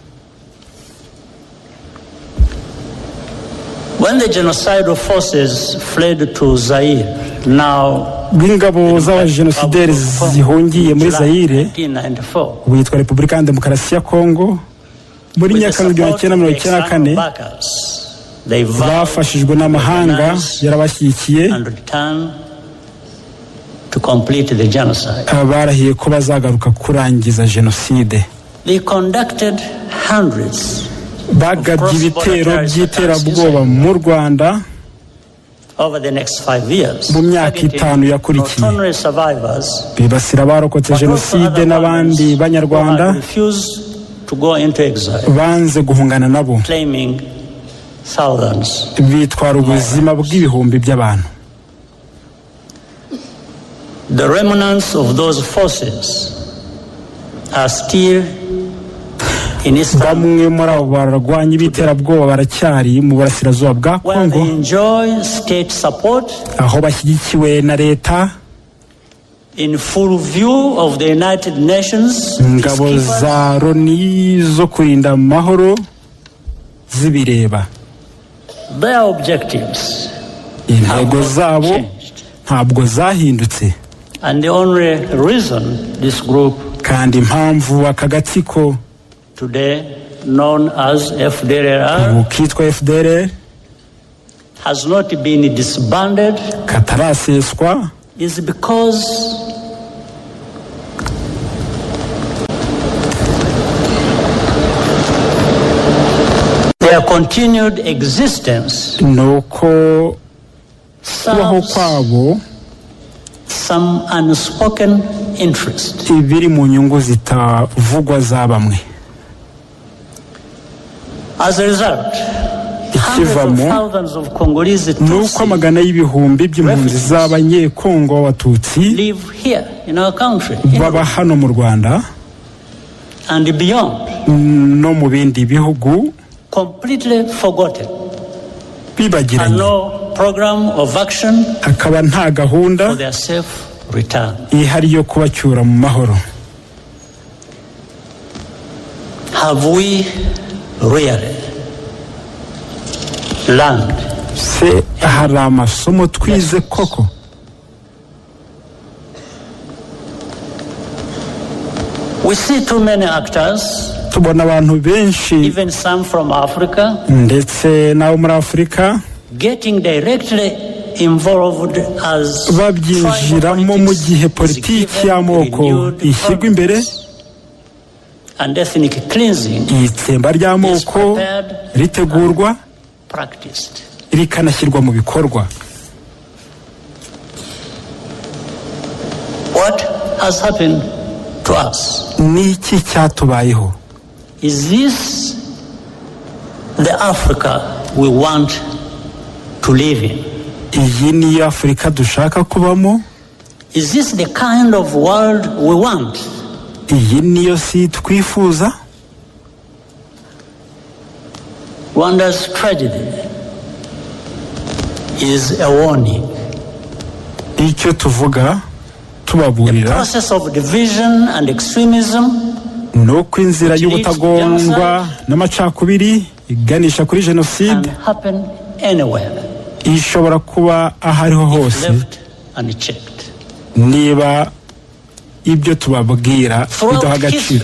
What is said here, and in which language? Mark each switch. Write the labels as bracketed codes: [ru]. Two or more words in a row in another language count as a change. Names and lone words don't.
[rw] Ingabo z'abajenosideri zihungiye muri Zaire, witwa Repubulika ya Demokarasi ya Kongo, muri Nyakanga 1994 bafashijwe n'amahanga yarabashyigikiye barahiye ko bazagaruka kurangiza jenoside. Bagabye ibitero by'iterabwoba mu Rwanda [en] over the next 5 years. [rw] Mu myaka 5 yakurikiye [en] Not survivors, [rw] bibasira abarokotse jenoside n'abandi banyarwanda [en] to go into exile, [rw] banze guhungana nabo, [en] claiming thousands. [rw] bitwara ubuzima bw'ibihumbi by'abantu. [en] The remnants of those forces are still in Eastern, [rw] bamwe muri abo barwanyi b'iterabwoba baracyari mu burasirazuba bwa [en] where they [rw] Kongo, [en] enjoy state support [rw] aho bashyigikiwe na leta, [en] in full view of the United Nations [rw] ingabo za Loni zo kurinda amahoro zibireba. [en] Their objectives [rw] Intego zabo ntabwo zahindutse, [en] and the only reason this group, [rw] kandi impamvu aka gatsiko [en] today known as FDLR, [rw] kitwa FDLR, [en] has not been disbanded [rw] kataraseswa, [en] is because their continued existence [rw] nuko kubaho kwabo [en] some unspoken interest. [rw] ibiri mu nyungu zitavugwa za bamwe. [en] As a result, [rw] ikivamo nuko amagana y'ibihumbi by'impunzi z'abanyekongo b'abatutsi baba hano mu Rwanda no mu bindi bihugu bibagiranye, akaba nta gahunda ihari yo kubacyura mu mahoro. [en] Have we really learned? [rw] Se hari amasomo twize koko? [en] We see too many actors, [rw] tubona abantu benshi, [en] even some from Africa, [rw] ndetse n'abo muri Afurika, [en] getting directly involved as [rw] babyinjiramo mu gihe politiki y'amoko ishyirwa imbere, [en] and ethnic cleansing [rw] itsemba ry'amoko ritegurwa rikanashyirwa mu bikorwa. [en] What has happened to us? [rw] Niki cyatubayeho? [en] Is this the Africa we want to live in? [rw] Iyi ni Afrika dushaka kubamo? [en] Is this the kind of world we want? [rw] Iyi niyo si twifuza? [en] Rwanda's tragedy is a warning. [rw] Icyo tuvuga tubaburira, [en] the process of division and extremism, [rw] nuko inzira y'ubutagondwa n'amacakubiri iganisha kuri jenoside ishobora kuba ahariho hose niba ibyo tubabwira bidaha agaciro.